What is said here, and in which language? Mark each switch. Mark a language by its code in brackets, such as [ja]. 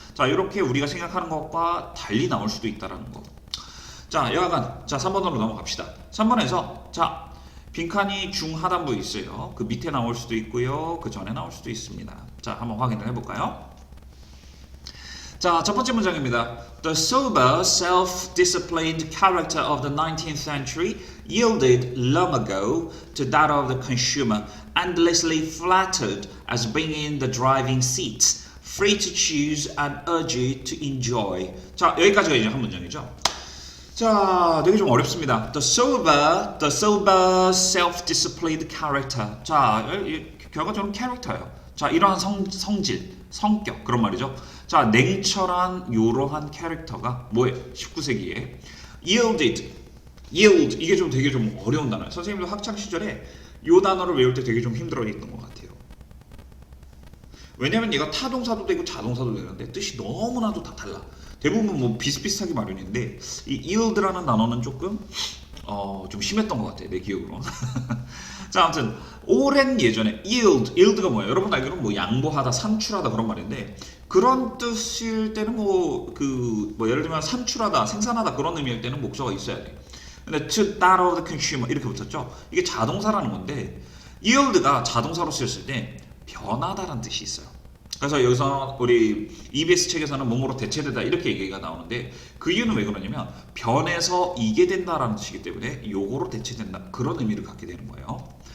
[ko] 자, 이렇게 우리가 생각하는 것과 달리 나올 수도 있다라는 거. 자, 여하간, 자, 3번으로 넘어갑시다. 3번에서 자, 빈칸이 중하단부에 있어요. 그 밑에 나올 수도 있고요, 그 전에 나올 수도 있습니다. 자, 한번 확인을 해볼까요? 자, 첫 번째 문장입니다. [en] The sober, self-disciplined character of the 19th century yielded long ago to that of the consumer, endlessly flattered as being in the driving seat, free to choose and urged to enjoy. [ko] 자, 여기까지가 이제 한 문장이죠. 자, 되게 좀 어렵습니다. [en] The sober, self-disciplined character. [ko] 자, 결과적으로는 캐릭터예요. 자, 이러한 성질, 성격, 그런 말이죠. 자, 냉철한 요러한 캐릭터가 뭐예요? 19세기에 yield, 이게 좀 되게 좀 어려운 단어예요. 선생님도 학창 시절에 이 단어를 외울 때 되게 좀 힘들어했던 것 같아요. 왜냐면 얘가 타동사도 되고 자동사도 되는데 뜻이 너무나도 다 달라. 대부분 뭐 비슷비슷하게 마련인데 이 yield라는 단어는 조금 좀 심했던 것 같아요, 내 기억으로. 자, 아무튼 오랜 예전에 yield가 뭐예요? 여러분 알기로는 뭐 양보하다, 산출하다 그런 말인데, 그런 뜻일 때는 뭐 예를 들면 산출하다, 생산하다 그런 의미일 때는 목적어가 있어야 돼. [en] 근데 to that of the consumer [ko] 이렇게 붙었죠. 이게 자동사라는 건데 yield가 자동사로 쓰였을 때 변하다라는 뜻이 있어요. 그래서 여기서 우리 EBS 책에서는 몸으로 대체되다 이렇게 얘기가 나오는데 그 이유는 왜 그러냐면 변해서 이게 된다라는 뜻이기 때문에 요거로 대체된다 그런 의미를 갖게 되는 거예요.